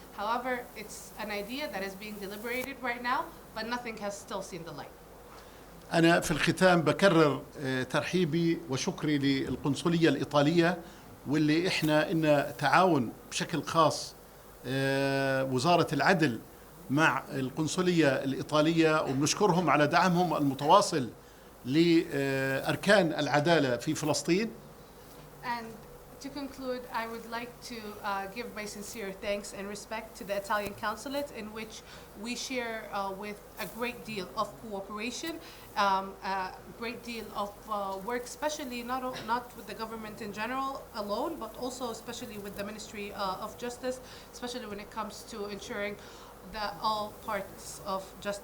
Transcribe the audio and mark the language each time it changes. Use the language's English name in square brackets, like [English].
[English] However, it's an idea that is being deliberated right now, but nothing has still seen the light. [Arabic] أنا في الختام بكرر ترحيبي وشكري للقنصلية الإيطالية، واللي إحنا إن تعاون بشكل خاص وزارة العدل مع القنصلية الإيطالية، وبنشكرهم على دعمهم المتواصل لأركان العدالة في فلسطين. [English] And to conclude, I would like to give my sincere thanks and respect to the Italian consulate, in which we share with a great deal of cooperation, a great deal of work, especially not with the government in general alone, but also especially with the Ministry of Justice, especially when it comes to ensuring that all parts of justice